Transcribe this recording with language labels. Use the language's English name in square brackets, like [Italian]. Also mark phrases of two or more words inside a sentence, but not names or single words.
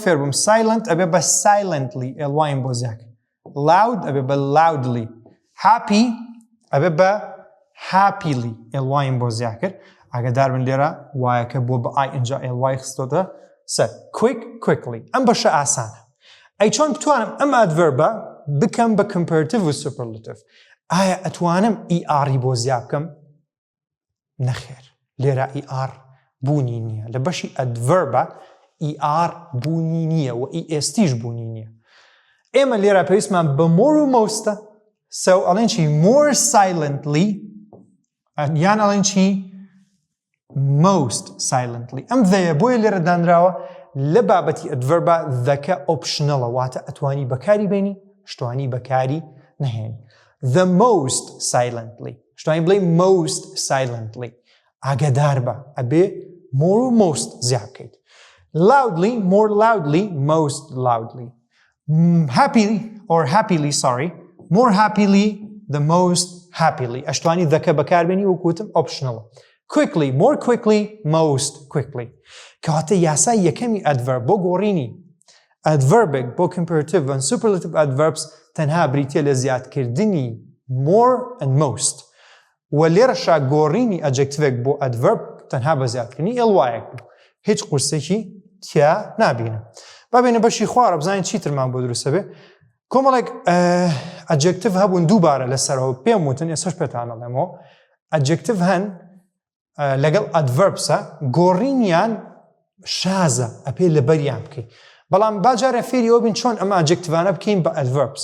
[Central Kurdish] فێر بووم silent ئەبێ بە silently ly بۆ زیاکە loud ئەبێ بە loudly happy ئەبێ بە happily ly بۆ زیاکرد ئاگادار بن لێرە وایەکە بۆ بە i اینجا ly خستۆتە سەر quick quickly ئەم بەشە ئاسانە ئەی چۆن بتوانم ئەم adverbە بکەم بە comparative و superlative ئایا ئەتوانم ئی'اری بۆ زیاد بکەم نەخێر لێرە ئی'ار بوونی نییە لە بەشی adverbە ئی'ار بوونی نییە و ئی'ێستیش بوونی نییە ئێمە لێرە پێویستمان بە more و mostە سەو ئەڵێن چی [English] more silently [Central Kurdish] یان ئەڵێن چی [English] most silently [Central Kurdish] ئەم ذەیە بۆیە لێرە دانراوە لە بابەتی adverbە ذەکە optionalە واتە ئەتوانی بەکاری بێنی شتوانی بەکاری نەهێنی [English] the most silently [Central Kurdish] شتوانی بڵێ [English] most silently [Central Kurdish] ئاگادار بە ئەبێ more و most زیاد بکەیت [English] loudly more loudly most loudly happily or happily sorry more happily the most happily [Central Kurdish] ئەشتوانی ذەکە بەکاربێنی وەکوتم optionalە [English] quickly more quickly most quickly [Central Kurdish] کەواتە یاسای یەکەمی adverb بۆ گۆڕینی adverbek بۆ [English] comparative and superlative adverbs [Central Kurdish] تەنها بریتیە لە زیادکردنی [English] more and most [Central Kurdish] و لێرەشا گۆڕینی adjectivek بۆ adverb تەنها بە زیادکردنی ly بوو هیچ قورسێکی تیا نابینم بابێنە بەشی خوارە بزانین چیترمان بۆ دروستە بێ کۆمەڵێک adjective هەبوون دووبارە لەسەرەوە پێم وتن ئێستاش پێتان ئەڵێمەوە adjective هەن لەگەڵ adverbسە گۆڕینیان شازە ئەپێ لەبەریان بکەین بەڵام باجارە فێری ئەوە بین چۆن ئەمە adjectivانە بکەین بە adverbs